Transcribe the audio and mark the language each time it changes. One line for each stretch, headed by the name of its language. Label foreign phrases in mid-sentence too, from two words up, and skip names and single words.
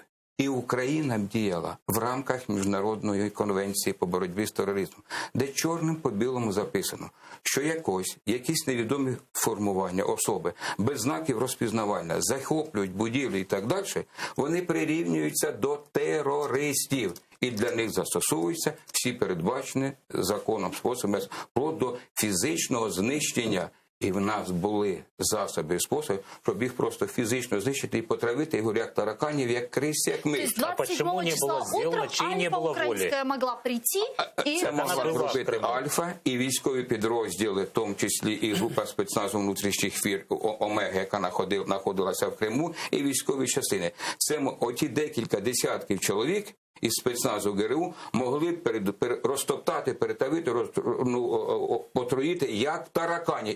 Ukrainian: І Україна діяла в рамках Міжнародної конвенції по боротьбі з тероризмом, де чорним по білому записано, що якісь невідомі формування, особи, без знаків розпізнавання, захоплюють будівлі і так далі, вони прирівнюються до терористів. І для них застосовуються всі передбачені законом способи, вплоть до фізичного знищення. І в нас були засоби і способи, щоб їх просто фізично знищити і потравити, я говорю, як тараканів, як крис, як ми.
Russian: То есть 27 числа утром Альфа украинская могла прийти и...
Ukrainian: Це могла зробити Альфа і військові підрозділи, в тому числі і група спецназу внутрішніх військ Омега, яка знаходилася в Криму, і військові частини. Це оті декілька десятків чоловік із спецназу ГРУ могли розтоптати, перетавити, отруїти як таракані.